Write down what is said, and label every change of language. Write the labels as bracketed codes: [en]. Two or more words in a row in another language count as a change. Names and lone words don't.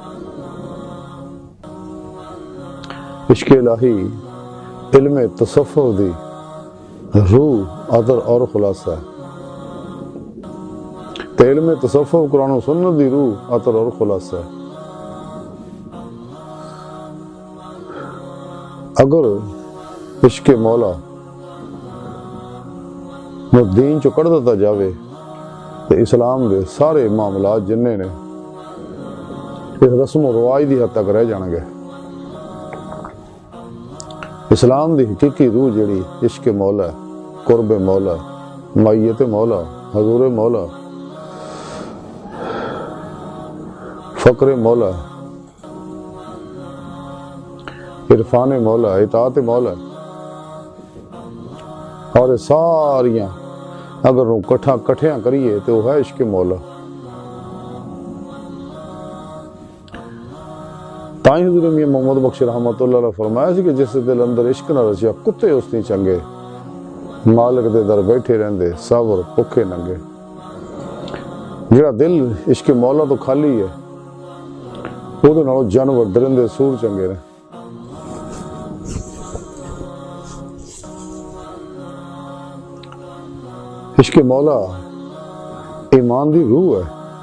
[pa] عشق الہی علم تصوف دی روح ادر اور خلاصہ ہے، تے علم تصوف قرآن و سنت دی روح ادر اور خلاصہ ہے۔ اگر عشق مولا نو دین چو کڑ دیتا جاوے تے اسلام دے سارے معاملات جننے نے اس رسم و رواج دی حد تک رہ جان گے۔ اسلام دی حقیقی روح جڑی عشق مولا ہے، قرب مولا، معیت مولا، حضور مولا، فقر مولا، عرفان مولا، اطاعت مولا، اور یہ ساریاں اگر کٹھیاں کریے تو وہ ہے عشق مولا۔ تائیں حضور میاں محمد بخش رحمت اللہ علیہ فرمایا سی کہ جس دل اندر عشق نہ رچیا کتے اس نہیں چنگے، مالک دے در بیٹھے رہندے صبر پکھے ننگے۔ جڑا دل عشق مولا تو خالی ہے وہ دے نالوں جانور درندے سور چنگے نے۔ عشق مولا ایمان دی روح ہے۔